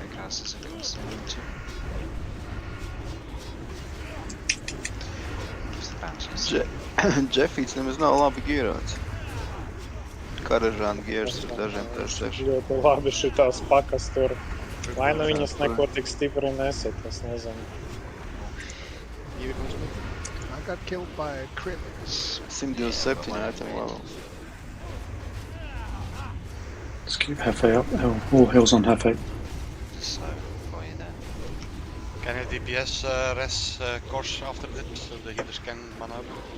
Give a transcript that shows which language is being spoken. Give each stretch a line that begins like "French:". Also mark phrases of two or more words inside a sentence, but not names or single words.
English: classes are constantly too.
Latvian: Džefīts nemaz nav labi gierots. Karažāna giežas ar dažiem PS6. Ļoti labi šitās pakas tur. Vai nu viņas neko tik stipri nesit, es nezinu.
English: I got killed by a crit. 127 item levels. Let's keep Hefe up. All heals on Hefe. So, for you there. Can you DPS res course after this so the healers can man up?